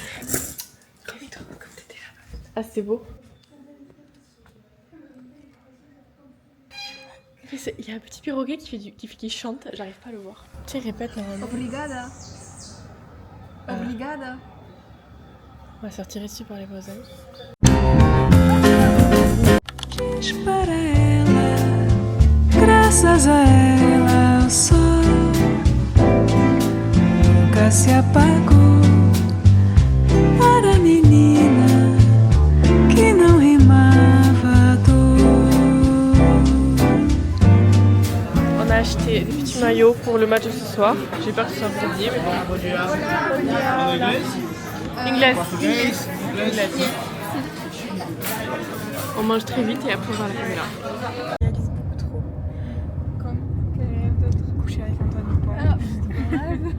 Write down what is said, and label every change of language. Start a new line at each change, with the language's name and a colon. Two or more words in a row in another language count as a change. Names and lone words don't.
French: Ah c'est beau. Il y a un petit perroquet qui chante, j'arrive pas à le voir. Tu sais, répète normalement.
Portuguese: Obrigada. Obrigada.
French: On va se faire tirer dessus par les voisins.
Portuguese: Diz para ela, graças a ela o sol nunca se apagou. Para a menina que não rimava dor.
French: On a acheté des petits maillots pour le match de ce soir. J'ai peur que ce soit brouillé, mais bon. Inglés. On mange très vite et après on va à la caméra. Je réalise beaucoup trop. Comme quel rêve d'être couché avec Antoine Dupont.